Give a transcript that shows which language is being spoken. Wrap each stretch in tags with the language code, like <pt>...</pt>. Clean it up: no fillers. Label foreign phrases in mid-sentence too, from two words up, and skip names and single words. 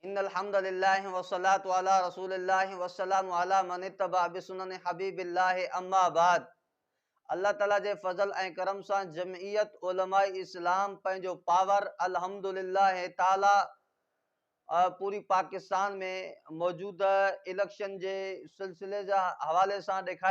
<ar>إن الحمد لله والصلاة على رسول الله والسلام على من اتبع بسنن حبيب الله أما بعد.</ar> <sd>अल्लाह ताला जे फज़ल ऐं करम सां जमइयत उलमा इस्लाम पंहिंजो पावर अल्हम्दुलिल्लाह ताला पूरी पाकिस्तान में मौजूद इलेक्शन जे सिलसिले जा हवाले सां ॾेखारे</sd>